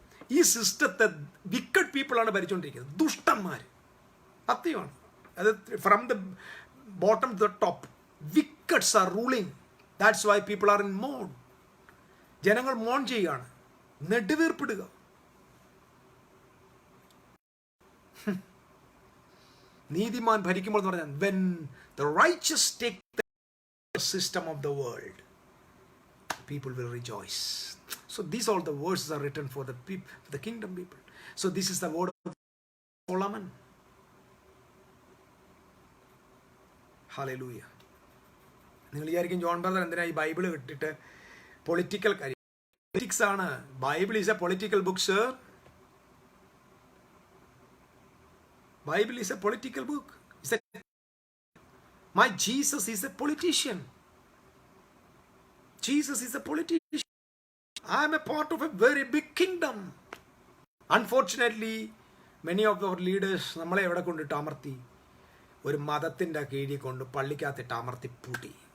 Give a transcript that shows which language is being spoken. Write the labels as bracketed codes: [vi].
[ml] ഈ സിസ്റ്റത്തെ വിക്കഡ് പീപ്പിളാണ് ഭരിച്ചുകൊണ്ടിരിക്കുന്നത്, ദുഷ്ടന്മാർ. സത്യമാണ് അത്. [en] From the bottom to the top wickeds are ruling. That's why people are in moan. [ml] ജനങ്ങൾ മോൺ ചെയ്യുകയാണ്, നെടുവീർപ്പിടുക. നീതിമാൻ ഭരിക്കുമ്പോൾ എന്ന് പറഞ്ഞാൽ [en] when the righteous take the system of the world, people will rejoice. So these all the verses are written for the people, for the kingdom people. So this is the word of Solomon. Hallelujah. [ml] നിങ്ങൾ വിചാരിക്കും John brother എന്തിനാ ഈ Bible വിട്ടിട്ട് political കാര്യം? [en] Politics ആണ്. Bible is a political book sir. Bible is a political book. My Jesus is a politician. Jesus is a politician. I am a part of a very big kingdom. Unfortunately, many of our leaders [ml] നമ്മളെ എവിടെ കൊണ്ടിട്ട് അമർത്തി? ഒരു മതത്തിൻ്റെ കീഴിൽ കൊണ്ട് പള്ളിക്കകത്തിട്ട് അമർത്തി പൂട്ടി.